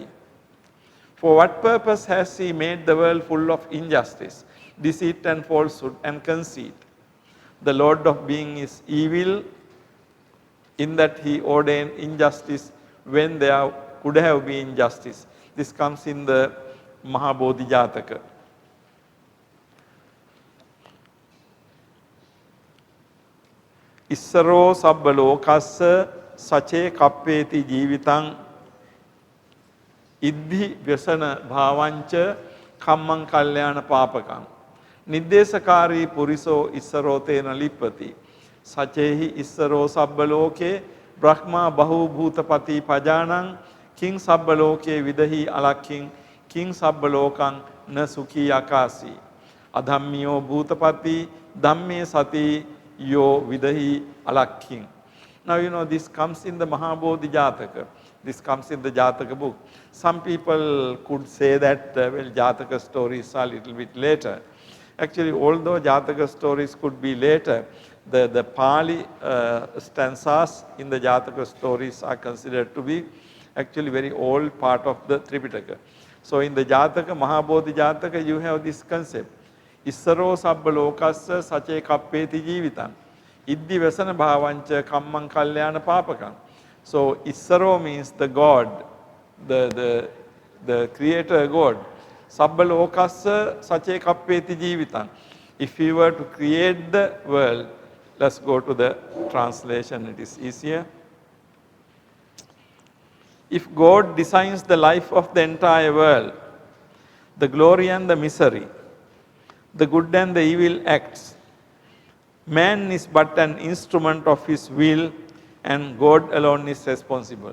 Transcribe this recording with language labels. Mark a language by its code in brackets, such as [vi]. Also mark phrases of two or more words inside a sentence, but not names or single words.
[en] For what purpose has he made the world full of injustice, deceit and falsehood and conceit? The Lord of being is evil in that he ordained injustice when there could have been justice. This comes in the Mahabodhi Jataka. [pi] Issaro sabba lokassa sache kappeti jeevitang iddhi vyasana bhavancha kammang kalyana papakam. Niddesakari puriso issaro tena lippati. Sachehi issaro sabbaloke brahma bahu bhutapati pajanang king sabbaloke vidahi alakking king sabbalokang na sukhi akasi. Adhammiyo bhutapati dhamme sati yo vidahi alakking. [en] Now this comes in the Mahabodhi Jataka. This comes in the Jataka book. Some people could say that Jataka stories are a little bit later. Actually, although Jataka stories could be later, the Pali stanzas in the Jataka stories are considered to be actually very old part of the Tripitaka. So in the Jataka, Mahabodhi Jataka, you have this concept. [pi] Issaro sabba lokassa sache kappeti jeevitang. Iddhi vasana bhavancha kammang kalyana papakam. [en] So Issaro means the God, the creator God. [pi] Sabba lokassa sache kappeti jeevitang. [en] If you were to create the world, let's go to the translation, it is easier. If God designs the life of the entire world, the glory and the misery, the good and the evil acts, man is but an instrument of his will and God alone is responsible.